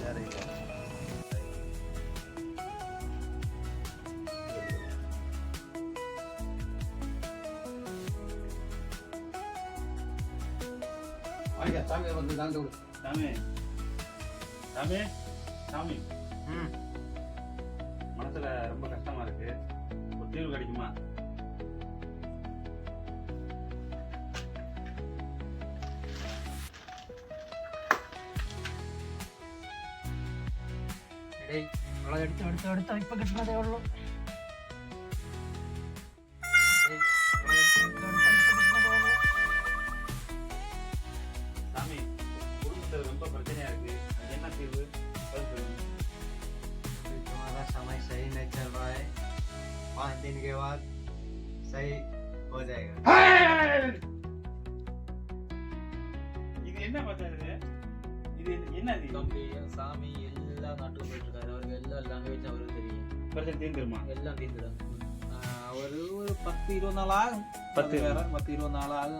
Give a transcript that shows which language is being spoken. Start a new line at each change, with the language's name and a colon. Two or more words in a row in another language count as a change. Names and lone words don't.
Tamil: சரி. சாமியார் வந்து தாண்டு விடு. சாமி சாமி சாமி, மனசுல ரொம்ப கஷ்டமா இருக்கு, ஒரு தீர்வு கிடைக்குமா?
Malayalam: എടുത്തോ ഇപ്പൊ കിട്ടുന്നതേ ഉള്ളൂ.
Tamil: சாமி, குடும்பத்துல ரொம்ப பிரச்சனையா இருக்கு, அது என்ன தீர்வு?
Hindi: तुम्हारा समय सही नहीं चल रहा है, 5 दिन के बाद सही हो जाएगा.
Tamil: இது என்ன பண்றது? இது என்னது? தம்பி சாமி எல்லா நாட்டுக்கும் போயிட்டு இருக்காரு, அவருக்கு எல்லா லாங்குவேஜ் அவருக்கு தெரியும், பிரச்சனை தீர்ந்துருமா? எல்லாம் தீர்ந்துடும். அவரு ஒரு 10-20 நாள் ஆகும், 10-20 நாள் ஆகும்.